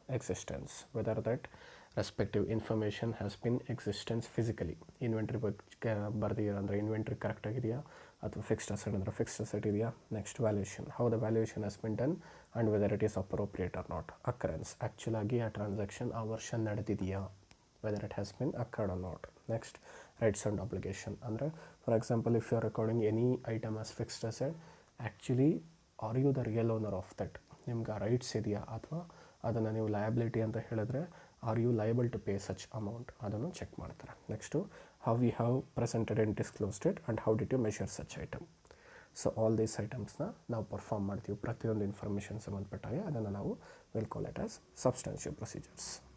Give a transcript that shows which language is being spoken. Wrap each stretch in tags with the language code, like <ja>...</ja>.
<kn>Existence,</kn> <en>whether that respective information has been existence physically,</en> <kn>inventory ಬಗ್ಗೆ ಬರ್ದಿರೋ ಅಂದರೆ inventory correct ಆಗಿದೆಯಾ, ಅಥವಾ ಫಿಕ್ಸ್ಡ್ ಅಸೆಟ್ ಅಂದರೆ ಫಿಕ್ಸ್ಡ್ ಅಸೆಟ್ ಇದೆಯಾ.</kn> <en>Next valuation, how the valuation has been done and whether it is appropriate or not. Occurrence,</en> <kn>ಆ್ಯಕ್ಚುಲಾಗಿ ಆ transaction ಆ ವರ್ಷ ನಡೆದಿದೆಯಾ,</kn> <en>whether it has been occurred or not. Next, rights and obligation, ಅಂದರೆ for example if you are recording any item as fixed asset, actually are you the real owner of that,</en> <kn>ನಿಮ್ಗೆ rights ಇದೆಯಾ ಅಥವಾ ಅದನ್ನು ನೀವು liability ಅಂತ ಹೇಳಿದ್ರೆ</kn> <en>are you liable to pay such amount</en> <kn>ಅದನ್ನು check ಮಾಡ್ತಾರೆ.</kn> <en>Next how we have presented and disclosed it and how did you measure such item. So all these ಐಟಮ್ಸ್ನ</en> <kn>ನಾವು ಪರ್ಫಾರ್ಮ್ ಮಾಡ್ತೀವಿ. ಪ್ರತಿಯೊಂದು ಇನ್ಫಾರ್ಮೇಷನ್ ಸಂಬಂಧಪಟ್ಟಾಗೆ ಅದನ್ನು ನಾವು</kn> <en>Will call it as substantial procedures.</en>